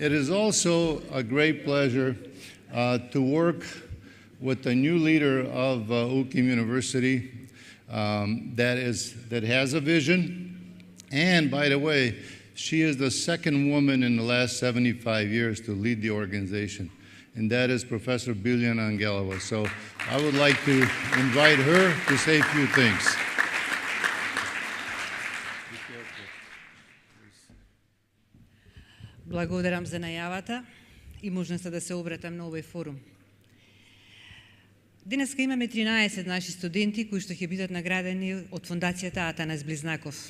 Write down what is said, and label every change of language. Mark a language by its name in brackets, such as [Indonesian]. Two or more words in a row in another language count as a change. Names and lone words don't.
[English] It is also a great pleasure to work with the new leader of UKIM University that has a vision. And by the way, she is the second woman in the last 75 years to lead the organization. and that is Professor Biljana Angelova. So I would like to invite her to say a few things. [Macedonian] Благодарам за најавата и можноста да се обратам на овој форум. Денеска имаме 13 наши студенти кои што ќе бидат наградени од фондацијата Атанас Близнаков.